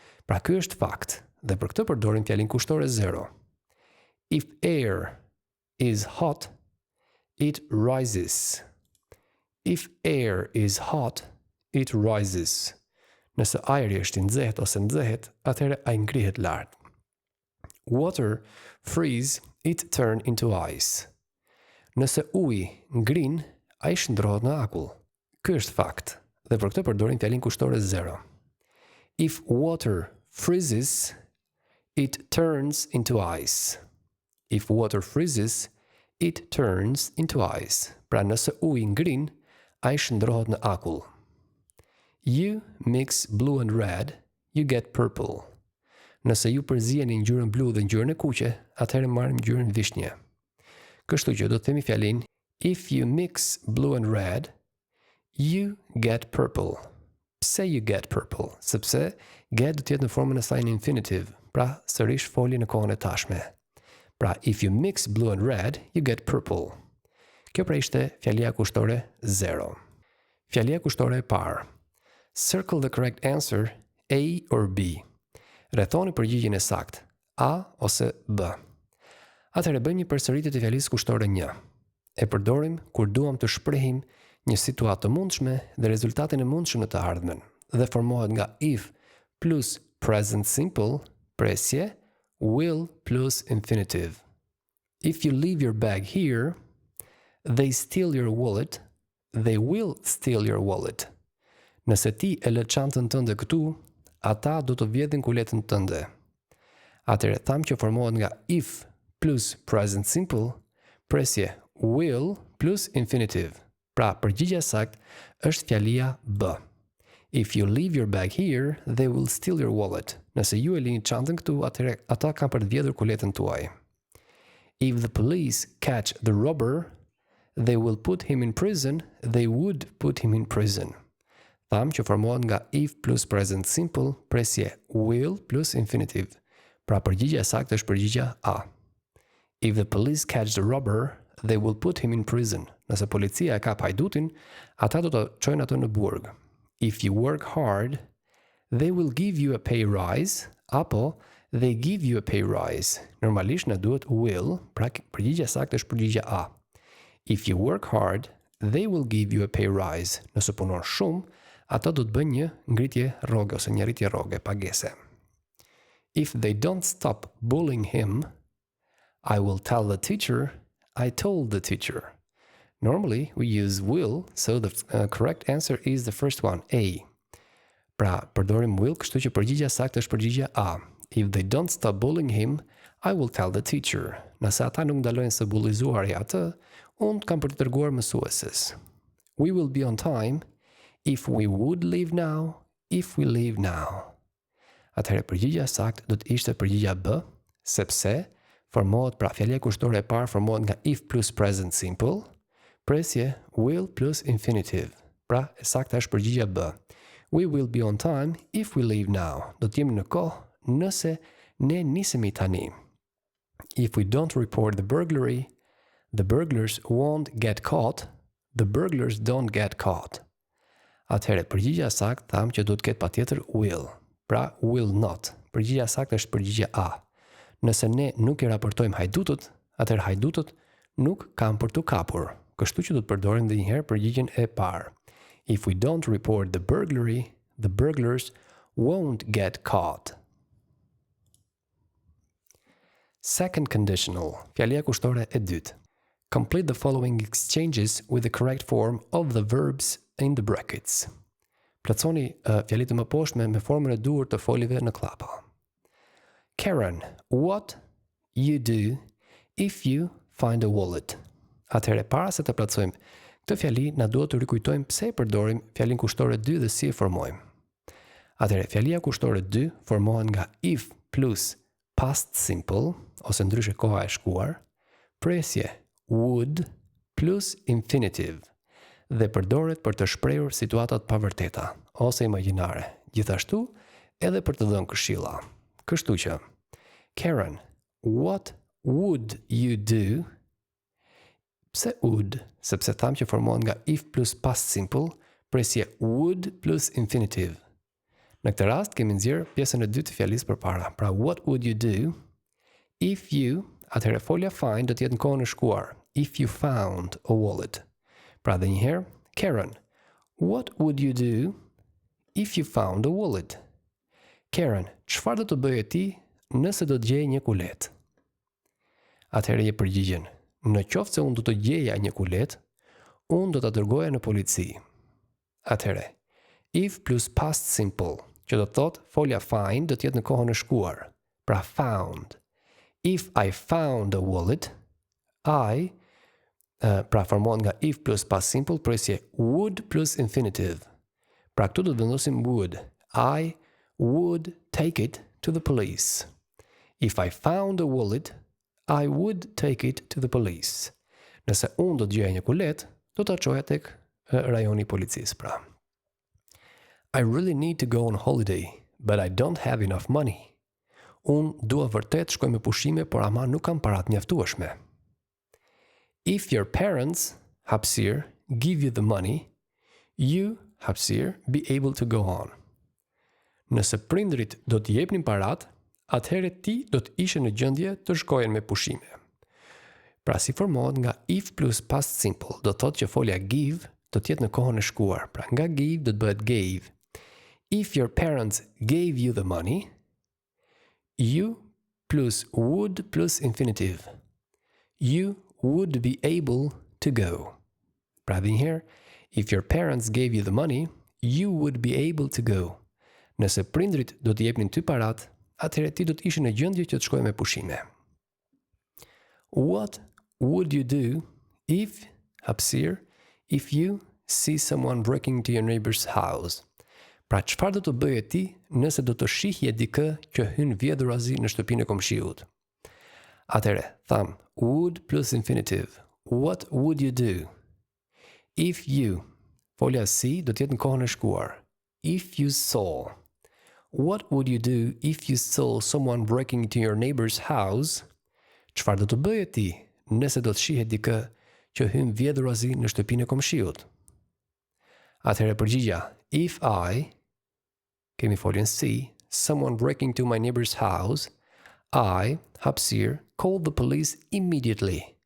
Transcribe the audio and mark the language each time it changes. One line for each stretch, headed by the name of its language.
Albanian: Pra ky është fakt, dhe për këtë përdorim fjalin kushtore 0.
English: If air is hot, it rises. If air is hot, it rises.
Albanian: Nëse ajri është i nxehet ose nxehet, atëherë ai ngrihet lart.
English: Water freeze, it turn into ice.
Albanian: Nëse uji ngrin, ai shndrohet në akull. Ky është fakt, dhe për këtë përdorim fjalin kushtore 0.
English: If water freezes, it turns into ice. If water freezes, it turns into ice.
Albanian: Pra nëse uji ngrin, ai shndrohet në akull.
English: You mix blue and red, you get purple.
Albanian: Nëse ju përzijeni ngjyrën blu dhe ngjyrën e kuqe, atëherë marrim ngjyrën vishnje. Kështu që do të themi fjalin
English: if you mix blue and red, you get purple.
Albanian: Pse
English: you get purple?
Albanian: Sepse get do të jetë në formën e saj në infinitive, pra sërish folje në kohën e tashme.
English: Pra if you mix blue and red, you get purple.
Albanian: Kjo pra ishte fjalia kushtore 0. Fjalia kushtore e parë.
English: Circle the correct answer, A or B.
Albanian: Rrethoni përgjigjen e saktë, A ose B. Atëherë bëjmë një përsëritje të fjalisë kushtore 1. E përdorim kur duam të shprehim një situatë të mundshme dhe rezultatin e mundshëm në të ardhmen, dhe formohet nga if plus present simple, presje, will plus infinitive.
English: If you leave your bag here, they steal your wallet, they will steal your wallet.
Albanian: Nëse ti e lë çantën tënde këtu, ata do të vjedhin kuletën tënde. Atëherë tham që formohet nga if plus present simple, presje will plus infinitive. Pra përgjigjja saktë është fjalia B.
English: If you leave your bag here, they will steal your wallet.
Albanian: Nëse ju e lini çantën këtu, atëherë ata kanë për të vjedhur kuletën tuaj.
English: If the police catch the robber, they will put him in prison, they would put him in prison.
Albanian: Tham që formohet nga if plus present simple, presje will plus infinitive. Pra përgjigjja e saktë është përgjigjja A.
English: If the police catch the robber, they will put him in prison.
Albanian: Nëse policia e kap hajdutin, ata do të çojnë atë në burg.
English: If you work hard, they will give you a pay rise,
Albanian: apo
English: they give you a pay rise.
Albanian: Normalisht na duhet will, pra përgjigjja e saktë është përgjigjja A.
English: If you work hard, they will give you a pay rise.
Albanian: Nëse punon shumë, ata do të bëjnë një ngritje rroge ose një rritje rroge pagese.
English: If they don't stop bullying him, I will tell the teacher, I told the teacher. Normally, we use will, so the correct answer is the first one, A.
Albanian: Pra, përdorim will, kështu që përgjigjja saktë është përgjigjja A.
English: If they don't stop bullying him, I will tell the teacher.
Albanian: Nëse ata nuk ndalojnë së bullizuari atë, unë kam për të treguar mësueses.
English: We will be on time if we would leave now, if we leave now.
Albanian: Atëherë përgjigjja saktë do të ishte përgjigjja B, sepse formohet, pra fjalia kushtore e parë formohet nga if plus present simple, presje will plus infinitive. Pra, e sakta është përgjigjja B.
English: We will be on time if we leave now.
Albanian: Do të jemi në kohë nëse ne nisemi tani.
English: If we don't report the burglary, the burglars won't get caught. The burglars don't get caught.
Albanian: Atëherë, përgjigjja saktë tham që do të ketë patjetër will. Pra, will not. Përgjigjja saktë është përgjigjja A. Nëse ne nuk I raportojmë hajdutët, atëherë hajdutët nuk kanë për të kapur. Kështu që do të përdorim edhe një herë përgjigjen e parë.
English: If we don't report the burglary, the burglars won't get caught. Second conditional,
Albanian: fjalia kushtore e dytë.
English: Complete the following exchanges with the correct form of the verbs in the brackets.
Albanian: Plotësoni fjalitë më poshtme me formën e duhur të folive në klapa.
English: Karen, what you do if you find a wallet?
Albanian: Atëherë, para se të plotësojmë këtë fjali, na duhet të rikujtojmë pse e përdorim fjalin kushtore 2 dhe si e formojmë. Atëherë, fjalia kushtore 2 formohet nga if plus past simple, ose ndryshe koha e shkuar, presje would plus infinitive, dhe përdoret për të shprehur situatat pavërteta ose imagjinare, gjithashtu edhe për të dhënë këshilla. Kështu që,
English: Karen, what would you do?
Albanian: Pse would? Sepse tham që formohet nga if plus past simple, presje would plus infinitive. Në këtë rast kemi nxjerr pjesën e dytë të fjalisë përpara. Pra,
English: what would you do if you,
Albanian: atëherë folja find do të jetë në kohën e shkuar.
English: If you found a wallet.
Albanian: Pra dhe njëherë,
English: Karen, what would you do if you found a wallet?
Albanian: Karen, çfarë do të bëje ti nëse do të gjej një kulet? Atëherë je përgjigjen. Në qoftë se unë do të gjeja një kulet, unë do ta dërgoja në polici. Atëherë, if plus past simple, që do të thotë folja find do të jetë në kohën e shkuar.
English: Pra found. If I found a wallet, I
Albanian: pra formohet nga
English: if plus past simple, presje would plus infinitive.
Albanian: Pra këtu do të vendosim would.
English: I would take it to the police. If I found a wallet, I would take it to the police.
Albanian: Nëse unë do të gjeja një kulet, do ta çoja tek rajoni I policisë pra.
English: I really need to go on holiday, but I don't have enough money.
Albanian: Unë dua vërtet shkoj me pushime, por ama nuk kam parat mjaftueshme.
English: If your parents, hapësir, give you the money, you, hapësir, be able to go on.
Albanian: Nëse prindrit do të jepnin parat, atëherë ti do të ishe në gjendje të shkojen me pushime. Pra si formohet nga if plus past simple, do të thotë që folja give do të jetë në kohën e shkuar. Pra nga give do të bëhet gave.
English: If your parents gave you the money, you plus would plus infinitive. You would be able to go.
Albanian: Pra dhe njëherë,
English: if your parents gave you the money, you would be able to go.
Albanian: Nëse prindrit do të jepnin ty parat, atëherë ti do të ishe në gjendje që të shkoj me pushime.
English: What would you do if, hapësir, if you see someone breaking into your neighbor's house?
Albanian: Pra çfarë do të bëje ti nëse do të shihje dikë që hyn vjedhurazi në shtëpinë e komshiut? Atëherë, tham would plus infinitive.
English: What would you do?
Albanian: If you, folja si do të jetë në kohën e shkuar.
English: If you saw. What would you do if you saw someone breaking into your neighbor's house?
Albanian: Çfarë do të bëje ti nëse do të shihet dikë që hyn vjedhurazi në shtëpinë e komshiut? Atëherë përgjigja,
English: if I,
Albanian: kemi foljen si,
English: someone breaking into my neighbor's house, I, hapësirë, call the police immediately.